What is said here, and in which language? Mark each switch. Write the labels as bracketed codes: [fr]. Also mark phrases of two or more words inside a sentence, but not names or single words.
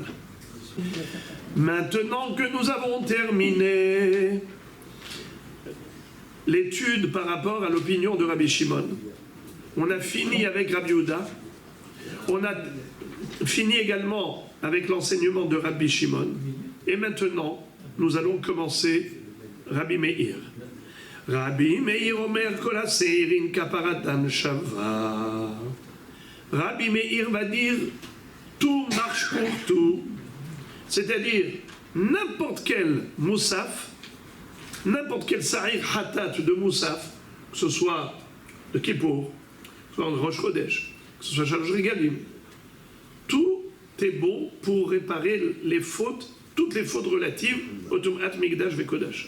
[fr] Maintenant que nous avons terminé l'étude par rapport à l'opinion de Rabbi Shimon, on a fini avec Rabbi Yehuda, on a fini également avec l'enseignement de Rabbi Shimon, et maintenant nous allons commencer Rabbi Meir. [he] רבי מאיר אומר כל השעירין כפרתן שוה. [fr] Rabbi Meir va dire tout marche pour tout, c'est-à-dire n'importe quel Moussaf, n'importe quel [he] שעיר חטאת [fr] de Moussaf, que ce soit de Kippour, que ce soit de [he] ראש חודש, [fr] que ce soit [he] שלוש רגלים, [fr] tout est bon pour réparer les fautes toutes les fautes relatives au [he] טומאת מקדש וקדש.